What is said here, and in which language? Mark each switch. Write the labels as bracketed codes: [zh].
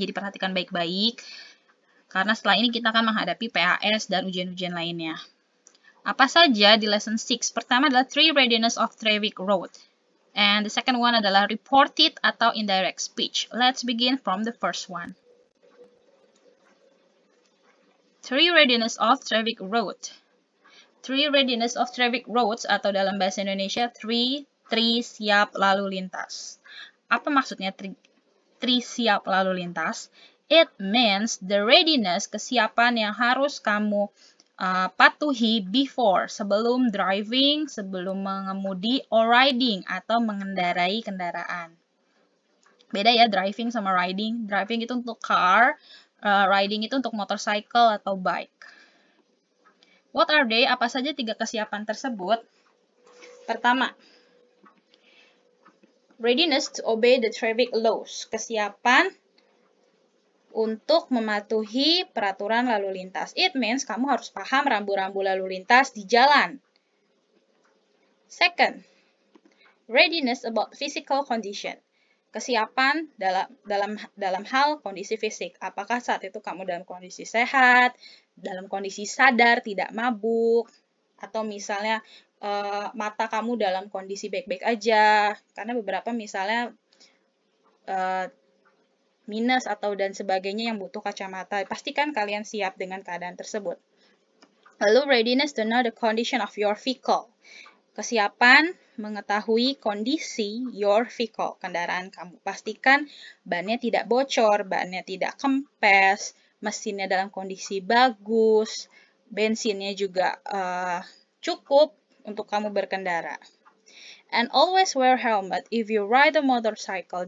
[id] Jadi perhatikan baik-baik, karena setelah ini kita akan menghadapi PAS dan ujian-ujian lainnya. Apa saja di lesson 6? Pertama adalah 3 readiness of Traffic Road. [en] And the second one adalah reported atau indirect speech. Let's begin from the first one. 3 readiness of traffic road. [id] 3 [en] readiness of traffic roads [id] atau dalam bahasa Indonesia 3 siap lalu lintas. Apa maksudnya 3 siap lalu lintas? [en] It means the readiness, [id] kesiapan yang harus kamu patuhi before, sebelum driving, sebelum mengemudi, [en] or riding, [id] atau mengendarai kendaraan. Beda ya, driving sama riding. Driving itu untuk car, riding itu untuk motorcycle atau bike. [en] What are they? [id] Apa saja 3 kesiapan tersebut? Pertama, [en] readiness to obey the traffic laws. [id] Kesiapan untuk mematuhi peraturan lalu lintas. [en] It means [id] kamu harus paham rambu-rambu lalu lintas di jalan. [en] Second, readiness about physical condition. [id] Kesiapan dalam hal kondisi fisik. Apakah saat itu kamu dalam kondisi sehat, dalam kondisi sadar, tidak mabuk, atau misalnya mata kamu dalam kondisi baik-baik aja. Karena beberapa misalnya minus atau dan sebagainya yang butuh kacamata. Pastikan kalian siap dengan keadaan tersebut. Lalu [en] readiness to know the condition of your vehicle. [id] Kesiapan mengetahui kondisi [en] your vehicle, [id] kendaraan kamu. Pastikan bannya tidak bocor, bannya tidak kempes, mesinnya dalam kondisi bagus, bensinnya juga cukup untuk kamu berkendara. [en] And always wear helmet if you ride a motorcycle.